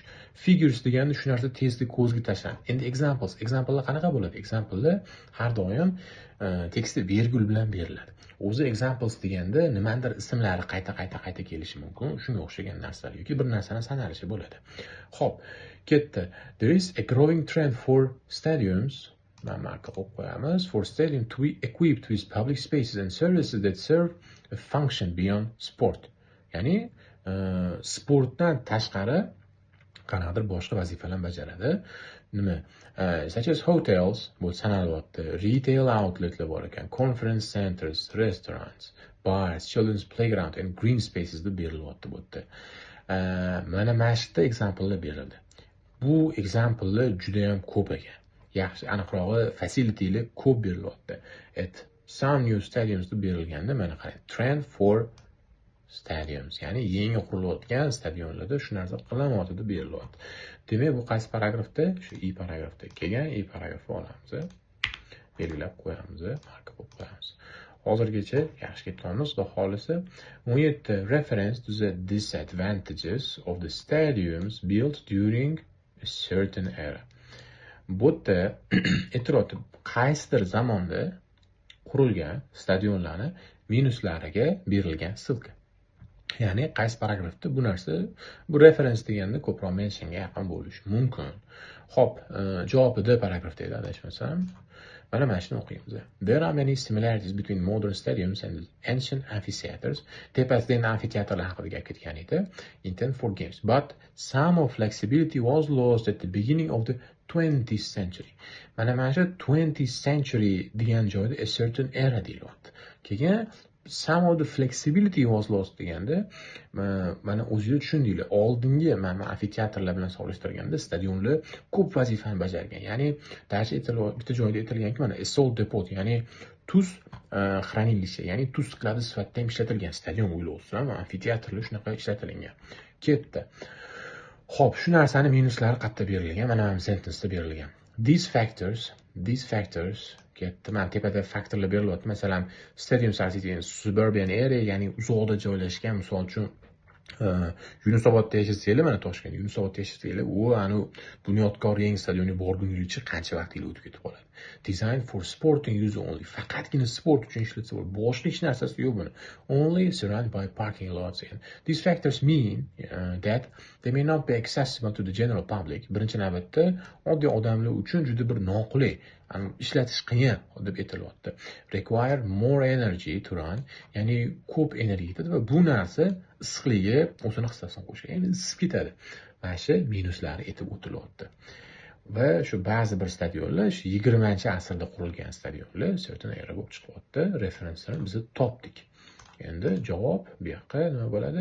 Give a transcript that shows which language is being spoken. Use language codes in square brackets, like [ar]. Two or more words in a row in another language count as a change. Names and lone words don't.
[uz] Figures degani shu narsa tezda ko'zga tashlanadi. Endi examplelar qanaqa bo'ladi? Examplelar har doim tekstda virgul bilan beriladi. O'zi examples deganda nimadir ismlari qayta kelishi mumkin. Shunga o'xshagan narsalar yoki bir narsani sanalishi bo'ladi. Xo'p, ketdi. [en] There is a growing trend for stadiums for stadium to be equipped with public spaces and services that serve a function beyond sport. [uz] Ya'ni sportdan tashqari qanaqadir boshqa vazifalarni bajaradi. Nima? [en] Such as hotels, [uz] bu sanalyapti, [en] retail outletlar [uz] bor ekan, [en] conference centers, restaurants, bars, children's playground and green spaces [uz] deb berilyapti bu yerda. Mana mashqda examplelar berildi. Bu examplelar juda ham ko'p ekan. Yaxshi, aniqrog'i facilitylar ko'p berilyapti. [en] At some new stadiums [uz] deb berilganda mana qarang, [en] trend for stadiums, [uz] ya'ni yangi qurilayotgan stadionlarda shu narsa qilinmoqda deb berilyapti. Demak, bu qaysi paragrafda? Shu I paragrafda kelgan. I paragrafni olamiz, belgilab qo'yamiz, marka qilib qo'yamiz. Hozirgacha yaxshi ketyapmiz. Xudo xolisa [en] 17 reference to the disadvantages of the stadiums built during a certain era. [uz] Bu yerda aytilyapti, qaysidir zamonda qurilgan stadionlarni minuslariga berilgan ссылка. Ya'ni qaysi paragrafda bu narsa, bu reference deganda ko'proq mentionga yaqin bo'lishi mumkin. Xo'p, javobi D paragrafda edi, adashmasam. Mana shuni o'qiymiz. [en] There are many similarities between modern stadiums and ancient amphitheaters. [uz] Tepasida amfiteatrlar haqida gap ketgan edi. [en] Intended for games, but some of flexibility was lost at the beginning of the 20th century. [uz] Mana shu [en] 20th century [uz] degan joyda [en] a certain era [uz] deyilyapti. Keyin [en] some of the flexibility was lost [uz] deganda mana o'zingiz tushundinglar. Oldingi mana amfiteatrlar bilan solishtirganda stadionlar ko'p vazifani bajargan. Ya'ni bitta joyda aytilganki, mana [en] salt depot, [uz] ya'ni tuz xranilishi, ya'ni tuz skladi sifatida ham ishlatilgan stadion o'ylaysiz, amfiteatrlar shunaqa ishlatilgan. Ketdi. Xo'p, shu narsani minuslari qayerda berilgan? Mana bu sentenceda berilgan. [en] These factors ketdi. [uz] Mana tepada faktorlar berilyapti. Masalan, [en] stadiums are in suburban area, [uz] ya'ni uzoqda joylashgan. Misol uchun Yunusobodda yashasanglar, mana Toshkent Yunusobodda yashasanglar, anu bunyodkor yangi stadionni borguningizcha qancha vaqtingiz o'tib ketib qoladi. [en] Design for sporting use only. [uz] Faqatgina sport uchun ishlatsa bo'ladi. Boshqa hech narsasi yo'q buni. [en] Only surrounded by parking lots. These factors mean that they may not be accessible to the general public. [uz] Birinchi navbatda oddiy odamlar uchun juda bir noqulay, ishlatish qiyin deb aytilyapti. [en] Require more energy to run, [uz] ya'ni ko'p energiya ketadi va bu narsa issiqligi o'zini hissasini qo'shadi, ya'ni isib ketadi. Mana shu minuslari aytib o'tilyapti. Va shu ba'zi bir stadionlar 20-asrda qurilgan stadionlar [en] certain era [uz] bo'lib chiqyapti. Referenslarni biz topdik. Endi javob bu yoqqa nima bo'ladi?